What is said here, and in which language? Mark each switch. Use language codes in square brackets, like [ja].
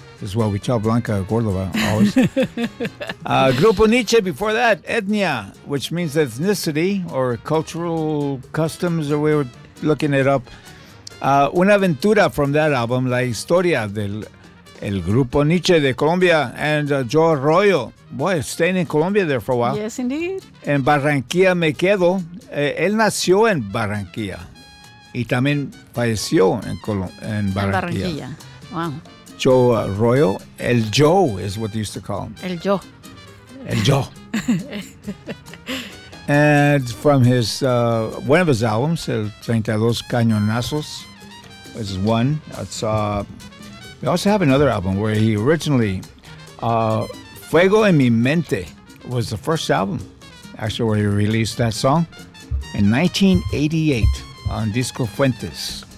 [en] This is what we tell Blanca Córdoba always. Grupo Nietzsche before that, Etnia, which means ethnicity or cultural customs, or we were looking it up. Una Aventura from that album, La Historia del el Grupo Nietzsche de Colombia, and Joe Arroyo. Boy, staying in Colombia there for a while. Yes, indeed. En Barranquilla Me Quedo. [es] Él nació en Barranquilla y también falleció en Barranquilla. [en] Barranquilla. Wow. Joe Arroyo. El Joe is what they used to call him. El Joe. El Joe. And from his one of his albums, El 32 Cañonazos, which is one. That's, we also have another album where he originally, Fuego en Mi Mente was the first album, actually, where he released that song in 1988 on Disco Fuentes.